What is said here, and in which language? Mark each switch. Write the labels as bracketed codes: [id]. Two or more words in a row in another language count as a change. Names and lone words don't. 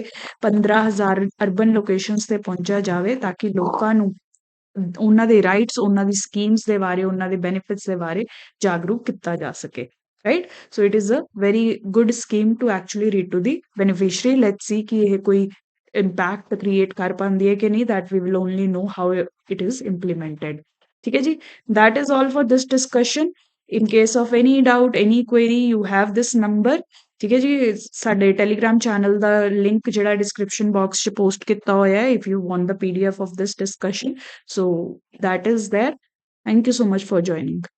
[pa] 15,000 [en] urban locations [pa] ਤੇ ਪਹੁੰਚਿਆ ਜਾਵੇ ਤਾਂ ਕਿ ਲੋਕਾਂ ਨੂੰ ਉਹਨਾਂ ਦੇ ਰਾਈਟਸ, ਉਹਨਾਂ ਦੀ ਸਕੀਮਸ ਦੇ ਬਾਰੇ, ਉਹਨਾਂ ਦੇ ਬੈਨੀਫਿਟਸ ਦੇ ਬਾਰੇ ਜਾਗਰੂਕ ਕੀਤਾ ਜਾ ਸਕੇ, ਰਾਈਟ। [en] So it is a very good scheme to actually read to the beneficiary. let's see [pa] ਕਿ ਇਹ ਕੋਈ [en] impact create [pa] ਕਰ ਪਾਉਂਦੀ ਹੈ ਕਿ ਨਹੀਂ, [en] that we will only know how it is implemented। [pa] ਠੀਕ ਹੈ ਜੀ, [en] that is all for this discussion। in case of any doubt, any query, you have this number। [pa] ਠੀਕ ਹੈ ਜੀ, ਸਾਡੇ ਟੈਲੀਗ੍ਰਾਮ ਚੈਨਲ ਦਾ ਲਿੰਕ ਜਿਹੜਾ [en] description box [pa] 'ਚ ਪੋਸਟ ਕੀਤਾ ਹੋਇਆ ਹੈ, [en] if you want the PDF of this discussion, so that is there। Thank you so much for joining।